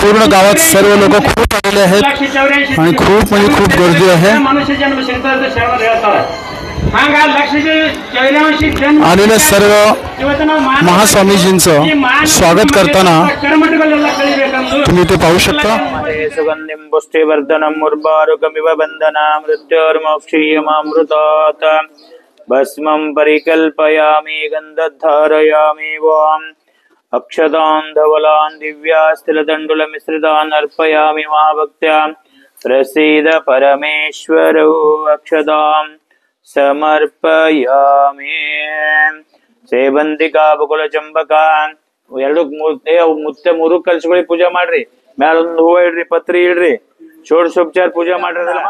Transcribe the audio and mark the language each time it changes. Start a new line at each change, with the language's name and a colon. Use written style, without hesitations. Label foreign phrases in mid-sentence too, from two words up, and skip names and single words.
Marathi: पूर्ण गावात सर्व लोक खूप आलेले आहेत आणि खूप म्हणजे खूप गर्दी आहे। आलेल्या सर्व महास्वामीजींचं स्वागत करताना तुम्ही ते पाहू शकता।
Sanskrit: सुगंधिं पुष्टिवर्धनं मुर्बारुकमिव बन्धनं मृत्योर्मोक्षीयमामृतात् भस्मं परिकल्पयामि गन्धधारयामि वाम अक्षतान् धवलान् दिव्यास्तिलदण्डुलमिश्रितान् अर्पयामि महाभक्त्या प्रसीद परमेश्वरो अक्षताम् समर्पयामि।
Kannada: ಸೇವಂತಿಕಾ ಬಕುಲ ಚಂಪಕ ಎರಡು ಮುತ್ತೆ ಮೂರು ಕಲಶಗಳಿಗೆ ಪೂಜೆ ಮಾಡ್ರಿ, ಮ್ಯಾಲೊಂದು ಹೂವ ಇಡ್ರಿ, ಪತ್ರಿ ಇಡ್ರಿ, ಷೋಡಶೋಪಚಾರ ಪೂಜೆ ಮಾಡ್ರಿ।